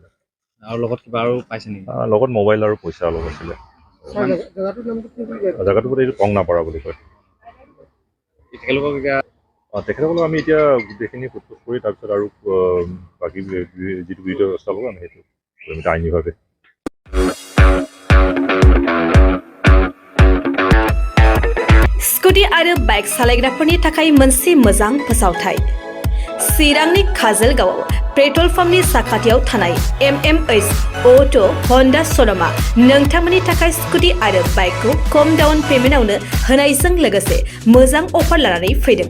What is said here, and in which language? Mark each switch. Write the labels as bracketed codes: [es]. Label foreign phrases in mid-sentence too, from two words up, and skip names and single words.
[as] আৰু লগত কিবা আৰু পাইছে নেকি? লগত মোবাইল আৰু পইচা অলপ আছিলে। জেগাটোৰ এইটো টংনাপাৰা বুলি কয়। তেখেতসকলক আমি এতিয়া গোটেইখিনি সোধপোছ কৰি তাৰপিছত আৰু বাকী যিটো বিহিত ব্যৱস্থা ল'ব আমি সেইটো আইনীভাৱে। [brx] स्कुटी आरो बाइक सालायग्राफोरनि थाखाय मोनसे मोजां फोसावथाय। चिरांनि काजलगावआव पेट्रल पाम्पनि साखाथियाव थानाय MMH अट' हन्डा श'रुमआ नोंथांमोननि थाखाय स्कुटी आरो बाइकखौ खम [en] down payment [brx] होनायजों लोगोसे मोजां अफार लानानै फैदों।